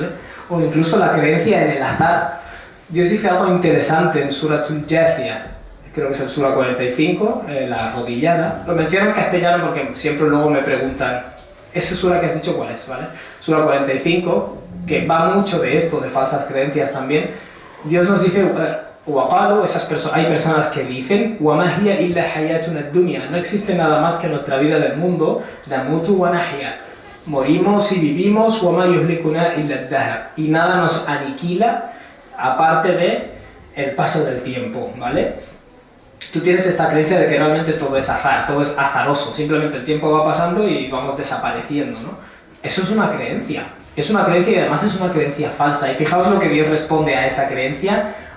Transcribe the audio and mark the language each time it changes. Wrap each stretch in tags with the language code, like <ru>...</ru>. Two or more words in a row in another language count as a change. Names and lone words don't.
<es>O incluso la creencia en el azar. Dios dice algo interesante en Suratul Jathia, creo que es el Sura 45, la arrodillada. Lo menciono en castellano porque siempre luego me preguntan, ¿esa sura que has dicho cuál es? ¿Vale? Sura 45, que va mucho de esto, de falsas creencias también. Dios nos dice, hay personas que dicen,</es> <ar>"وما هي إلا حياتنا الدنيا",</ar> <es>no existe nada más que nuestra vida del mundo,</es> <ar>نموت ونحيا,</ar> <es>morimos y vivimos,</es> <ar>"وما يهلكنا إلا الدهر",</ar> <es>y nada nos aniquila aparte de el paso del tiempo, ¿vale? Tú tienes esta creencia de que realmente todo es azar, todo es azaroso, simplemente el tiempo va pasando y vamos desapareciendo, ¿no? Eso es una creencia. Es una creencia y además es una creencia falsa. Y fijaos lo que Dios responde a esa creencia.</es>